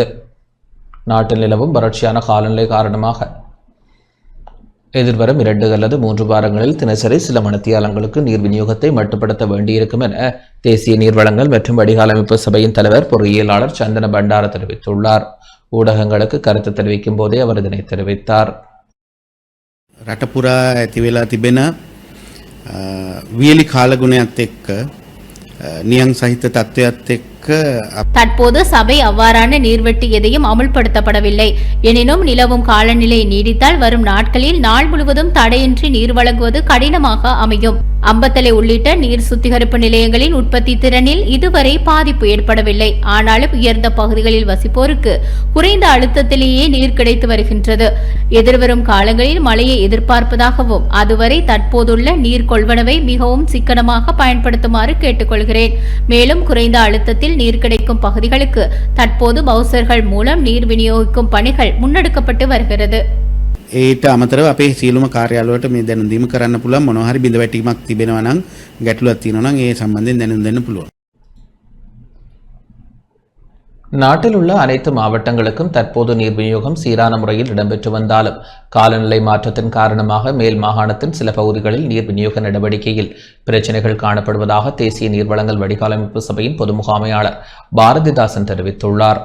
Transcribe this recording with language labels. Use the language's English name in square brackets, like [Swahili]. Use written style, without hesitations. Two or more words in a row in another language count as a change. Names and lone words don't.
[Tamil] நாட்டில் நிலவும் வறட்சியான காலநிலை காரணமாக எதிர்வரும் 2 அல்லது 3 வாரங்களில் தினசரி சில மணித்தியாலங்களுக்கு நீர் விநியோகத்தை மட்டுப்படுத்த வேண்டியிருக்கும் என தேசிய நீர்வளங்கள் மற்றும் வடிகால் அமைப்பு சபையின் தலைவர் பொறியியலாளர் சந்தன பண்டார தெரிவித்துள்ளார். ஊடகங்களுக்கு கருத்து தெரிவிக்கும் போதே அவர் இதனை தெரிவித்தார். [Sinhala] රටපුරා ඇති වෙලා තිබෙන වියලි කාලගුණයත් එක්ක නියං සහිත තත්ත්වයත් එක්ක [Tamil] தற்போது சபை அவ்வாறான நீர்வெட்டு எதையும் அமுல்படுத்தப்படவில்லை. எனினும் நிலவும் காலநிலை நீடித்தால் வரும் நாட்களில் நாள் முழுவதும் தடையின்றி நீர் வழங்குவது கடினமாக அமையும். அம்பத்தலை உள்ளிட்ட நீர் சுத்திகரிப்பு நிலையங்களின் உற்பத்தி திறனில் இதுவரை பாதிப்பு ஏற்படவில்லை. ஆனாலும் உயர்ந்த பகுதிகளில் வசிப்போருக்கு குறைந்த அழுத்தத்திலேயே நீர் கிடைத்து வருகின்றது. எதிர்வரும் காலங்களில் மழையை எதிர்பார்ப்பதாகவும் அதுவரை தற்போதுள்ள நீர் கொள்வனவை மிகவும் சிக்கனமாக பயன்படுத்துமாறு கேட்டுக்கொள்கிறேன். மேலும் குறைந்த அழுத்தத்தில் நீர் கிடைக்கும் பகுதிகளுக்கு தற்போது பவுசர்கள் மூலம் நீர் விநியோகிக்கும் பணிகள் முன்னெடுக்கப்பட்டு வருகிறது. [Sinhala] ඒට අමතරව අපේ සියලුම කාර්යාලවලට මේ දැනුම් දීම කරන්න පුළුවන් මොනවා හරි බිඳ වැටීමක් තිබෙනවා නම් ගැටලුවක් තියෙනවා නම් ඒ සම්බන්ධයෙන් දැනුම් දෙන්න පුළුවන්. [Tamil] நாட்டில் உள்ள அனைத்து மாவட்டங்களுக்கும் தற்போது நீர் விநியோகம் சீரான முறையில் இடம்பெற்று வந்தாலும் காலநிலை மாற்றத்தின் காரணமாக மேல் மாகாணத்தின் சில பகுதிகளில் நீர் விநியோக நடவடிக்கையில் பிரச்சினைகள் காணப்படுவதாக தேசிய நீர்வளங்கள் வடிகாலமைப்பு சபையின் பொது முகாமையாளர் பாரதிதாசன் தெரிவித்துள்ளார்.